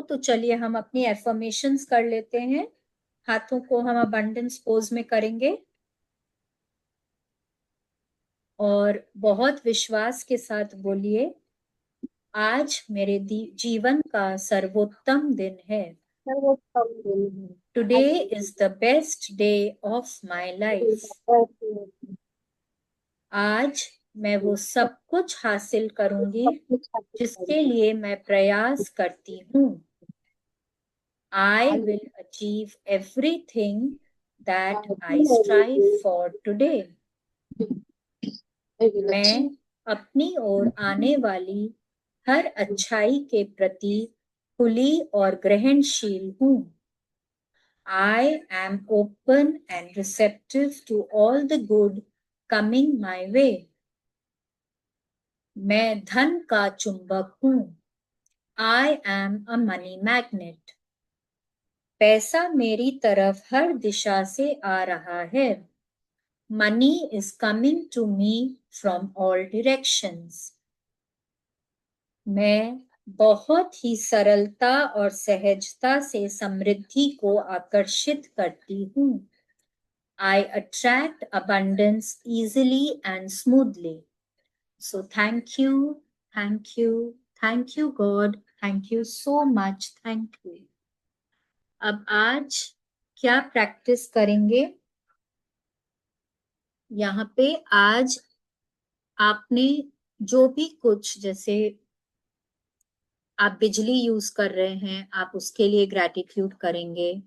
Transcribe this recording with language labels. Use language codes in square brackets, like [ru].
[hi] तो चलिए हम अपनी एफर्मेशंस कर लेते हैं। हाथों को हम अबंडेंस पोज में करेंगे और बहुत विश्वास के साथ बोलिए, आज मेरे जीवन का सर्वोत्तम दिन है। सर्वोत्तम दिन है। [en] Today is the best day of my life. [hi] आज मैं वो सब कुछ हासिल करूंगी जिसके लिए मैं प्रयास करती हूँ। [en] I will achieve everything that I strive for today. [hi] मैं अपनी ओर आने वाली हर अच्छाई के प्रति खुली और ग्रहणशील हूँ। [en] I am open and receptive to all the good coming my way. [hi] मैं धन का चुंबक हूँ। [en] I am a money magnet. [hi] पैसा मेरी तरफ हर दिशा से आ रहा है। [en] Money is coming to me from all directions. [hi] मैं बहुत ही सरलता और सहजता से समृद्धि को आकर्षित करती हूँ। [en] I attract abundance easily and smoothly. So thank you, thank you, thank you God, thank you so much, thank you. [hi] अब आज क्या प्रैक्टिस करेंगे? यहाँ पे आज आपने जो भी कुछ, जैसे आप बिजली यूज कर रहे हैं, आप उसके लिए ग्रैटिट्यूड करेंगे।